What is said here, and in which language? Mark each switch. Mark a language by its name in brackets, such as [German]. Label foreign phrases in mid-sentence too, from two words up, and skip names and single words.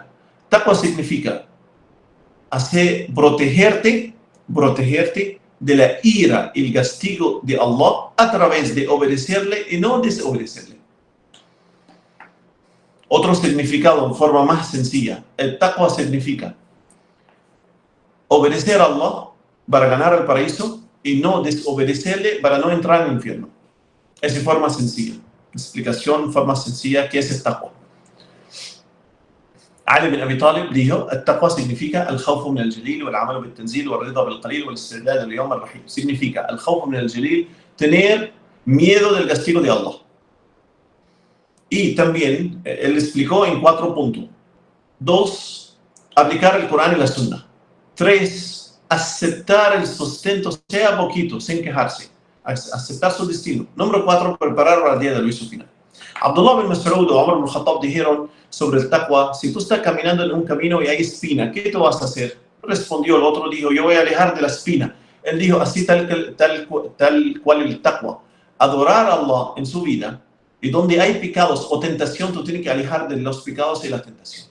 [Spanish] Taqwa significa protegerte de la ira y el castigo de Allah a través de obedecerle y no desobedecerle. Otro significado en forma más sencilla. El taqwa significa obedecer a Allah para ganar el paraíso y no desobedecerle para no entrar en el infierno. Es de forma sencilla. Explicación en forma sencilla, ¿qué es el taqwa? Ali bin Abi Talib dijo, el taqwa significa el [Arabic] خوف من الجليل والعمل بالتنزيل والرضا بالقليل والاستعداد اليوم الرحيم. [Spanish] Significa el [Arabic] خوف من الجليل, [Spanish] tener miedo del castigo de Allah. Y también él explicó en 4 puntos. 2, aplicar el Corán y la Sunna. 3, aceptar el sustento, sea poquito, sin quejarse. Aceptar su destino. Número 4, preparar para el día del juicio final. Abdullah bin Mas'ud o Umar bin Khattab dijeron sobre el taqwa, si tú estás caminando en un camino y hay espina, ¿qué tú vas a hacer? Respondió el otro, dijo, yo voy a alejar de la espina. Él dijo, así tal cual el taqwa. Adorar a Allah en su vida, y donde hay pecados o tentación, tú tienes que alejar de los pecados y la tentación.